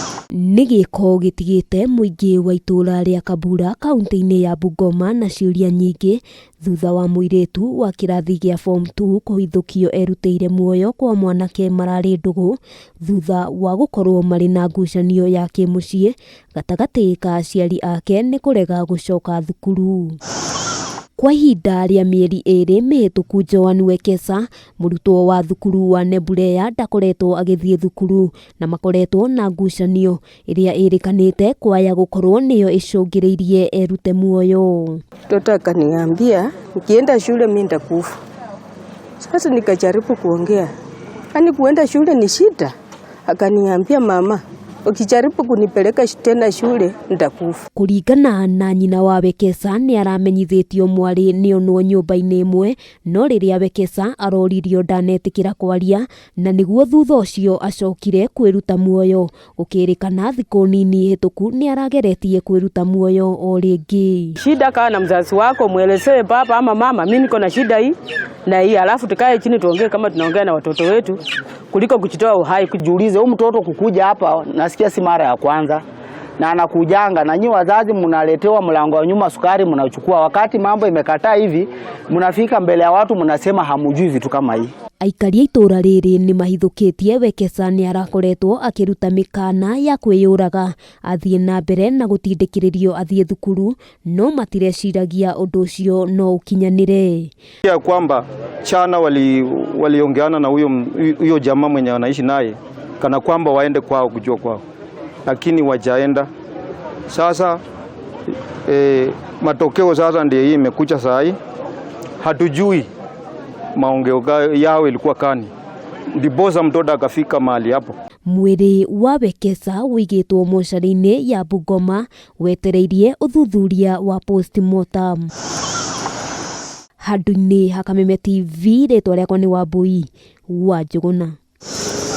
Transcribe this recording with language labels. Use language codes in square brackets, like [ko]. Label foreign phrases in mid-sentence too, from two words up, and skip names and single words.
[ki] Nĩ gĩko gĩtigĩte mũingĩ wa itũũra rĩa Kabura kaunti-inĩ ya Bungoma na ciũria nyingĩ thutha wa mũirĩtu wa kĩrathi gĩa form 2 kũhithũkio erutĩire muoyo kwa mwanake mararĩ ndũgũ thutha wa gũkorwo marĩ na ngucanio ya kĩmũciĩ gatagatĩ ka aciari ake nĩ kũrega gũcoka thukuru. Kwa ihinda rĩa mĩeri ĩrĩ mĩhĩtũku, Joan Wekesa, mũrutwo wa thukuru wa Nebuleya, ndakoretwo agĩthiĩ thukuru na makoretwo na ngucanio ĩrĩa ĩrĩkanĩte kwaya gũkorwo nĩyo ĩcũngĩrĩirie erute muoyo. [sw] Mtoto akaniambia nikienda shule mimi nitakufa. Sasa nikajaribu kuongea, yani kuenda shule ni shida. Akaniambia mama, ukijaribu kunipeleka tena shule nitakufa. [ki] Kũringana na nyina wa Wekesa, nĩ aramenyithĩtio mwarĩ nĩ onwo nyũmba-inĩ ĩmwe, no rĩrĩa Wekesa aroririo ndanetĩkĩra kwaria, na nĩguo thutha ũcio acokire kwĩruta muoyo. Gũkĩrĩkana thikũ nini hĩtũku nĩ arageretie kwĩruta muoyo o rĩngĩ. [sw] Shida kaa na mzazi wako, mwelezee baba ama mama, mimi niko na shida hii na hii, alafu tukae chini tuongee kama tunaongea na watoto wetu kuliko kuchitoa uhai. Kujiulize huyu mtoto kukuja hapa nasikia si mara ya kwanza na anakujanga, na nyinyi wazazi mnaletewa mlango wa nyuma sukari mnachukua, wakati mambo imekataa hivi mnafika mbele ya watu mnasema hamujui vitu kama hii. [ki] Aikari a itũũra rĩrĩ nĩ mahithũkĩtie Wekesa nĩ arakoretwo akĩruta mĩkana ya kwĩyũraga athiĩ na mbere na gũtindĩkĩrĩrio athiĩ thukuru, no matireciragia ũndũ ũcio no ũkinyanĩre. [sw] Ya kwamba chana waliongeana na huyo jamaa mwenye anaishi naye kana kwamba waende kwao kujua kwao, lakini wajaenda. Sasa matokeo sasa ndiyo hii imekuja saa hii, hatujui maongeo yao ilikuwa kani ndiposa mtoto akafika mahali hapo. [ki] Mwĩrĩ wa Wekesa wĩigĩtwo mocarĩ-inĩ ya Bungoma wetereirie ũthuthuria wa postmortem. Handũ-inĩ ha Kameme TV, rĩtwa rĩakwa nĩ Wambui wa Njũgũna.